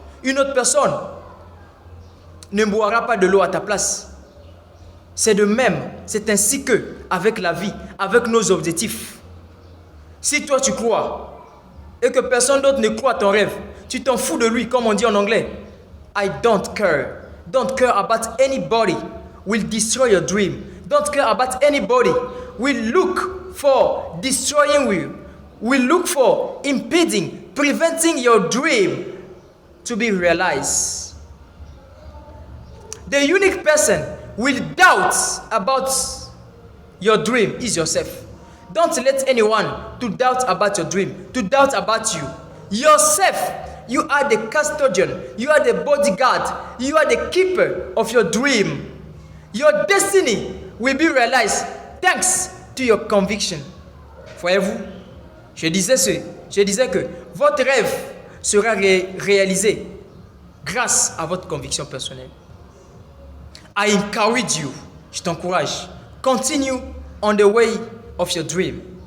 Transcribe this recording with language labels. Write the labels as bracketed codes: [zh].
[fr] Une autre personne ne boira pas de l'eau à ta place. C'est de même, c'est ainsi que avec la vie, avec nos objectifs. Si toi tu crois et que personne d'autre ne croit à ton rêve, tu t'en fous de lui, comme on dit en anglais. [en] I don't care. Don't care about anybody will destroy your dream. Don't care about anybody will look for destroying you. Will look for impeding, preventing your dream to be realized. The unique person will doubt about your dream is yourself. Don't let anyone to doubt about your dream, to doubt about you. Yourself, you are the custodian, you are the bodyguard, you are the keeper of your dream. Your destiny will be realized thanks to your conviction. [fr] Voyez-vous, je disais que votre rêve sera réalisé grâce à votre conviction personnelle. [en] I encourage you, [fr] je t'encourage, [en] continue on the way of your dream.